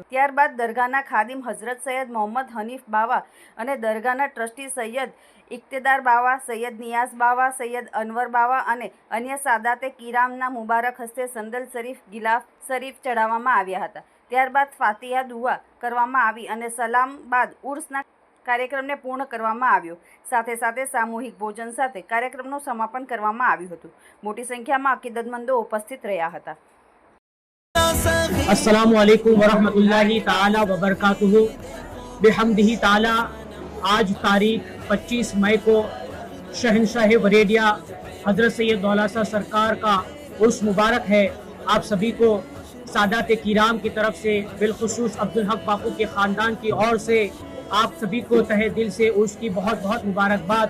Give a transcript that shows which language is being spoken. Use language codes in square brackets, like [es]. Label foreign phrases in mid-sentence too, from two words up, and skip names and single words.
[gu] ત્યારબાદ દરગાહના ખાદિમ હઝરત સૈયદ મોહમ્મદ હનીફ બાવા અને દરગાહના ટ્રસ્ટી સૈયદ ઇક્તદાર બાવા, સૈયદ નિયાઝ બાવા, સૈયદ અનવર બાવા અને અન્ય સાદાતે કિરામના મુબારક હસ્તે સંદલ શરીફ, ગિલાફ શરીફ ચડાવવામાં આવ્યા હતા. ત્યારબાદ ફાતિહા દુઆ કરવામાં આવી અને સલામ બાદ ઉર્સના કાર્યક્રમને પૂર્ણ કરવામાં આવ્યો. સાથે સાથે સામૂહિક ભોજન સાથે કાર્યક્રમનું સમાપન કરવામાં આવ્યું હતું. મોટી સંખ્યામાં અકીદતમંદો ઉપસ્થિત રહ્યા હતા. [ar] السلام عليكم ورحمة الله تعالى وبركاته. بحمده تعالى [hi] आज तारीख 25 मई को शहनशाह वरेडिया हजरत सैयद दौलासा सरकार का उर्स मुबारक है। आप सभी को सादात किराम की तरफ से बिलखुसूस अब्दुल हक बापू के ख़ानदान की ओर से आप सभी को तहे दिल से उर्स की बहुत बहुत मुबारकबाद।